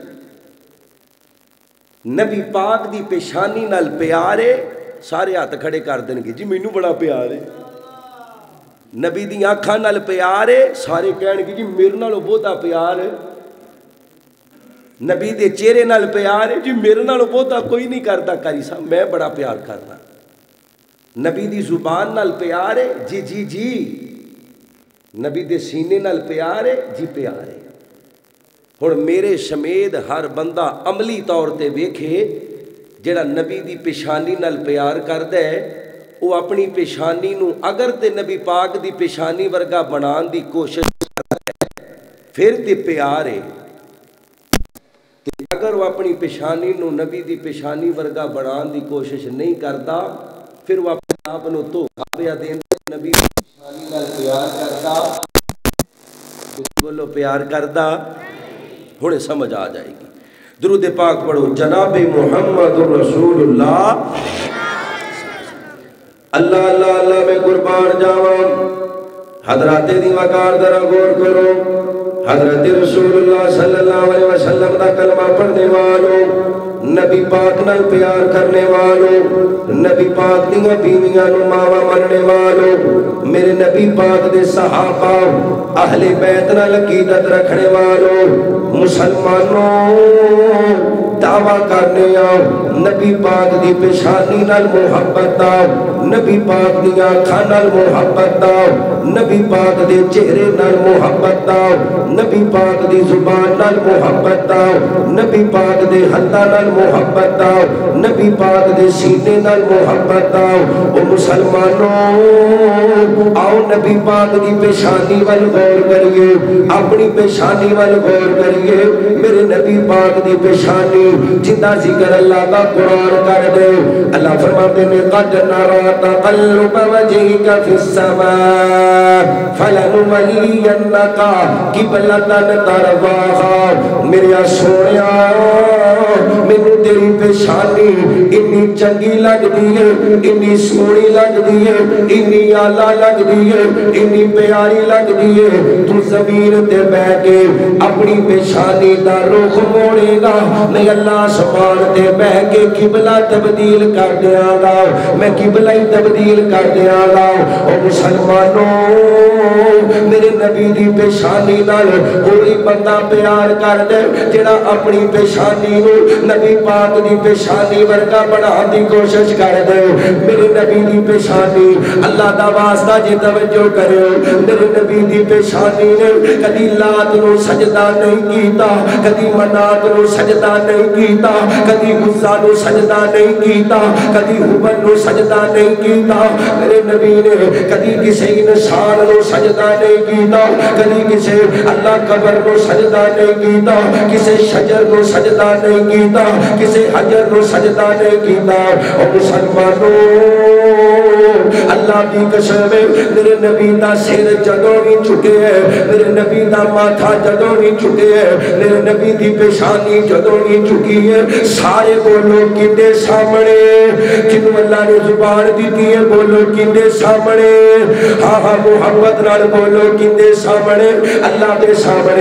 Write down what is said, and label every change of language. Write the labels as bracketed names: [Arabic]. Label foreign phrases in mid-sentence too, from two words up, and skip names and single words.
[Punjabi] نبی پاک دی پیشانی نال پیار ہے، سارے ہاتھ کھڑے کر دیں گے جی مینوں بڑا پیار ہے۔ نبی دی آنکھاں نال پیار ہے، سارے کہن گے جی میرے نالوں بہتا پیار ہے۔ نبی دے چہرے نال پیار ہے، جی میرے نالوں بہتا کوئی نہیں کرتا کاری صاحب، میں بڑا پیار کرنا۔ نبی دی زبان نال پیار ہے، جی جی جی۔ نبی دے سینے نال پیار ہے، جی پیار ہے۔ ہن میرے سمیت ہر بندہ عملی طور تے ویکھے جڑا نبی دی پیشانی نال پیار کردا ہے، وہ اپنی پیشانی نو اگر تے نبی پاک دی پیشانی ورگا بنان دی کوشش کردا ہے پھر تے پیار ہے، اگر وہ اپنی پیشانی نو نبی دی پیشانی ورگا بنان دی کوشش نہیں کرتا پھر وہ اپنے آپ نو دھوکا پیا دیندا۔ نبی دی پیشانی نال پیار کردا، بولو پیار کردا، ہن سمجھ آ جائے گی۔ درود پاک پڑھو، جناب محمد رسول اللہ، اللہ اللہ اللہ میں قربان جاواں۔ حضرات دی وقار ذرا غور کرو، حضرت رسول اللہ [Arabic] صلی اللہ علیہ وسلم [Punjabi] دا کلمہ پڑھنے والوں، نبی پاک نال پیار کرنے والوں، نبی پاک دیاں بیویاں نو ماواں مننے والوں، میرے نبی پاک دے صحابہ، اہل بیت نال عقیدت رکھنے والوں، مسلمانوں دعویٰ کرنے آؤ نبی پاک دی پیشانی نال محبت آؤ، نبی پاک دی آنکھاں نال محبت آؤ، نبی پاک دے چہرے نال محبت آؤ، نبی پاک دی زبان نال محبت آؤ، نبی پاک دے ہتھاں نال محبت آؤ، نبی پاک دے سینے نال محبت آؤ۔ او مسلمانوں آؤ نبی پاک دی پیشانی وال غور کریے، اپنی پیشانی وال غور کریے، میرے نبی پاک دی پیشانی جنہ ذکر اللہ کا قرآن کر دے۔ [Urdu] اللہ فرماتے ہیں [Arabic] قد نرى تقلب وجهك في السماء فلنولينك قبلة ترضاها، [Punjabi] میرے سونیا مینوں تیری پیشانی اتنی چنگی لگدی ہے، اتنی سونی لگدی ہے، اتنی اعلیٰ لگدی ہے، اتنی پیاری لگدی ہے، تو زمین تے بیٹھ کے اپنی پیشانی دا رخ موڑے گا، میں اللہ سبحان تے بیٹھ کے قبلہ تبدیل کر دیاں گا، میں قبلہ ہی تبدیل کر دیاں گا۔ او مسلمانوں، میرے نبی دی پیشانی نال کوئی بندہ پیار کر دے جڑا اپنی پیشانی نو نبی پاک دی پیشانی ورگا بنانے دی کوشش کر دے، میرے نبی دی پیشانی اللہ دا واسطہ جے توجہ کرو، میرے نبی دی پیشانی نے کدی لات نو سجدہ نہیں کیتا، کدی منات نو سجدہ نہیں کیتا، کدی عزا نو سجدہ نہیں کیتا، کدی حبل نو سجدہ نہیں کیتا، میرے نبی نے کدی کسی انسان نو سجدہ نہیں کیتا، کدی کسی اللہ قبر نو سجدہ نہیں کیتا، کسی شجر نو سجدہ نہیں کیتا، کسی حجر نو سجدہ نہیں کیتا۔ اور مسلمانوں اللہ دی قسم میرے نبی دا سر جدوں نہیں جھکے ہے، میرے نبی دا ماتھا جدوں نہیں جھکے ہے، میرے نبی دی پیشانی جدوں نہیں جھکی ہے، سارے بولو کیندے سامنے، جنوں اللہ نے زبان دیتی ہے بولو کیندے سامنے، ہاں ہاں محمد نال بولو کیندے سامنے، اللہ دے سامنے۔